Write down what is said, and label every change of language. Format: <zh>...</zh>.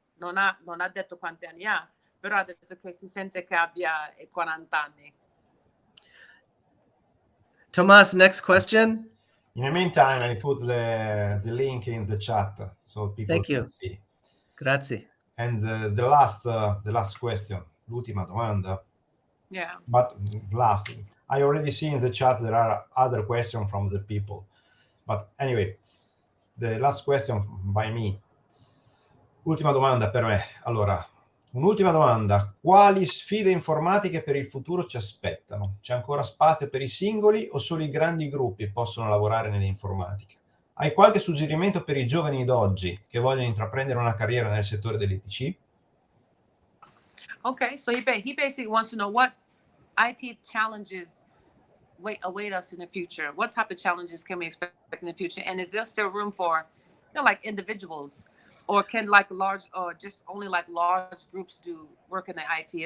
<it>Non ha detto quanti anni ha, però ha detto che si sente che abbia 40 anni.</it> <en>Tomas, next question. In the meantime, I put the link in the chat so people Thank you. can see.</en> <it>Grazie.</it> <en>And the last question,</en> <it>l'ultima domanda.</it> <en>Yeah. But last, I already see in the chat there are other questions from the people. But anyway, the last question by me.</en> <it>Ultima domanda per me. Allora, un'ultima domanda. Quali sfide informatiche per il futuro ci aspettano? C'è ancora spazio per i singoli o solo i grandi gruppi possono lavorare nell'informatica? Hai qualche suggerimento per i giovani d'oggi che vogliono intraprendere una carriera nel settore dell'ITC?</it> <en>Okay, so he basically wants to know what IT challenges await us in the future. What type of challenges can we expect in the future? And is there still room for, like individuals, or can like large, or just only like large groups do work in the IT?</en>